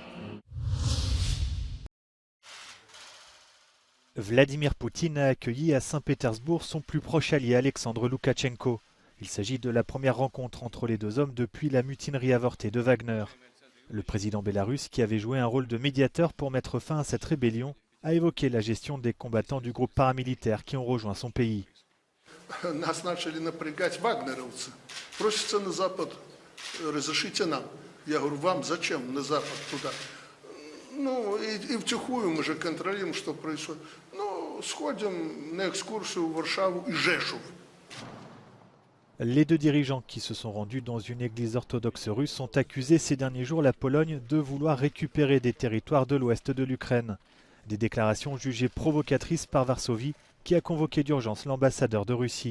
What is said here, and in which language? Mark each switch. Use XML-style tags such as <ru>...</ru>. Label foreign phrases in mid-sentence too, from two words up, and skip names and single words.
<fr>Vladimir Poutine a accueilli à Saint-Pétersbourg son plus proche allié Alexandre Loukachenko. Il s'agit de la première rencontre entre les deux hommes depuis la mutinerie avortée de Wagner. Le président bélarusse, qui avait joué un rôle de médiateur pour mettre fin à cette rébellion, a évoqué la gestion des combattants du groupe paramilitaire qui ont rejoint son pays.</fr> <ru>Нас начали напрягать вагнеровцы. Просятся на Запад, разрешите нам. Я говорю, вам зачем на Запад туда? Ну, и втихую мы же контролируем, что происходит. Ну, сходим на экскурсию в Варшаву и Жешув.</ru> <fr>Les deux dirigeants qui se sont rendus dans une église orthodoxe russe ont accusé ces derniers jours la Pologne de vouloir récupérer des territoires de l'ouest de l'Ukraine. Des déclarations jugées provocatrices par Varsovie, qui a convoqué d'urgence l'ambassadeur de Russie.</fr>